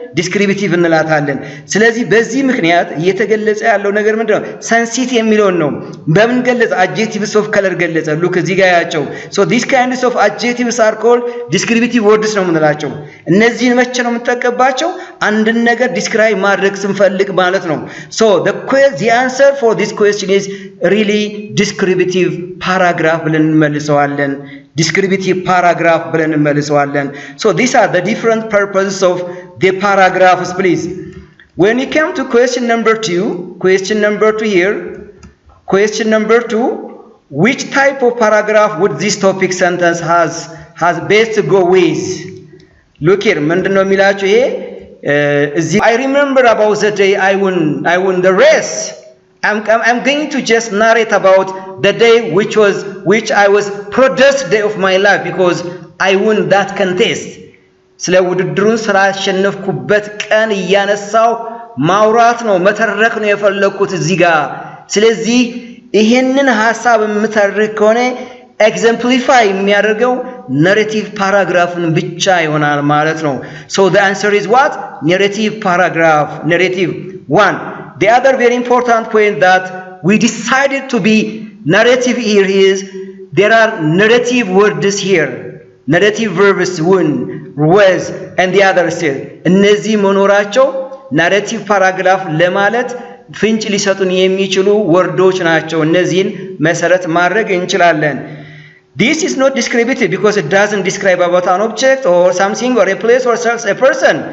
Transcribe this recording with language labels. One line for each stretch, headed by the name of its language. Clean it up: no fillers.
Amharic: ዲስክሪፕቲቭ እንላታለን። ስለዚህ በዚህ ምክንያት እየተገለጸ ያለው ነገር ምንድነው? ሰንሲት የሚለውን ነው። በምን ገለጸ? አድጀክቲቭስ ኦፍ ከለር ገለጸ። ሉክ እዚህ ጋር ያቸው
English: ሶ ዲስ ካይንድስ ኦፍ አድጀክቲቭስ አር ኮልድ ዲስክሪፕቲቭ ወርድስ
Amharic: ነው የምንላቸው። እነዚህን መቼ ነው የምንጠቀምባቸው? አንድን ነገር ዲስክራይብ ማድረግ ስንፈልግ ማለት ነው።
English: ሶ the answer for this question is really descriptive paragraph
Amharic: ብለን እንመልሰዋለን።
English: descriptive paragraph ብለን እንመልሰዋለን። So these are the different purposes of the paragraphs, please. When you come to question number 2 here, question number 2, which type of paragraph would this topic sentence has best to go with? Look here,
Amharic: ምንድነው የሚላችሁ ይሄ
English: I remember about the day I won the race. I'm going to just narrate about the day which I was proudest day of my life because I won that contest.
Amharic: ስለ ውድድሩን ስላሸነፍኩበት ቀን እያነሳው ማውራት ነው መተረክ ነው የፈለኩት እዚህ ጋር። ስለዚህ ይሄንን ሐሳብ የምተርክ ከሆነ exemplify የሚያደርገው narrative paragraphን ብቻ ይሆናል ማለት ነው።
English: So the answer is what? Narrative paragraph. Narrative 1. the other very important point that we decided to be narrative here is there are narrative words here, narrative verbs when, was, and the other still.
Amharic: እነዚህ መኖራቸው narrative paragraph ለማለት ፍንጭ ሊሰጡን የሚችሉ ወርዶች ናቸው። እነዚህን መሰረት ማድረግ እንችላለን።
English: This is not descriptive because it doesn't describe about an object or something or a place or a person.